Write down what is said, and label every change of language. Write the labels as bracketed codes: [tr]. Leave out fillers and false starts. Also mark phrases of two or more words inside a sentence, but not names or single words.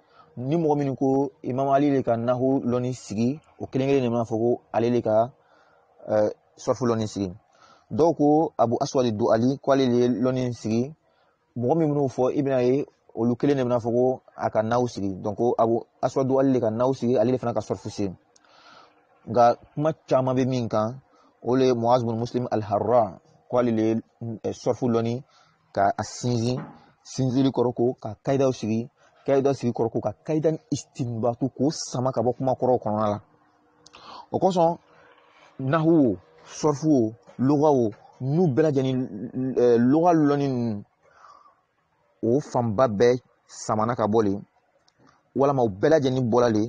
[bm] Ni mɔgɔ min ko Imam Ali le ka nahu lɔnni sigi, o kelen kelen de bɛna fɔ ko ale le ka sɔrfu lɔnni sigi. Dɔw ko Abu Aswad Du'ali ko ale le ye lɔnni sigi. Mɔgɔ min bɛn'o fɔ i bɛna ye olu kelen de bɛna fɔ ko a ka nahu sigi. Donc Abu Aswad Du'ali le ka nahu sigi, ale le fana ka sɔrfu sigi. Nka kuma caman bɛ min kan o le ye Muaz bin Muslim al-Harra ko ale le ye sɔrfu lɔnni ka a sinzili kɔrɔ ko ka kaidaw sigi, kaidaw sigi kɔrɔ ko ka kaida ni istinbatu ko sama ka bɔ kuma kɔrɔw kɔnɔna la. O kosɔn nahu o, sɔrfu o, lugha o, n'u bɛɛ lajɛlen lugha lɔnni ninnu o fanba bɛɛ samana ka bɔ le, walama o bɛɛ lajɛlen bɔla le.